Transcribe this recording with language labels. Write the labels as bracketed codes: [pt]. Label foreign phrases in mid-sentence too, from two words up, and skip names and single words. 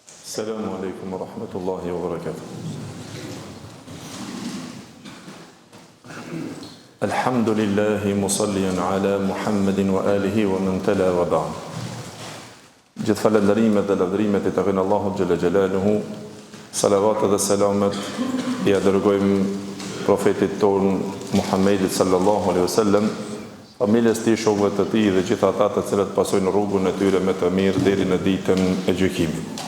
[ar] السلام عليكم ورحمة الله وبركاته. الحمد لله مصليا على محمد وآله ومن تلا وبعد. [sq] Gjithë falënderimet dhe lavdërimet i takojnë Allahut [ar] جل جلاله. [sq] Salavat dhe selamet i dërgojmë profetit ton Muhammedit [ar] صلى الله عليه وسلم, [sq] familjes tij, shokëve të tij dhe gjithë ata të cilët pasojnë rrugën e tyre me të mirë deri në ditën e gjykimit.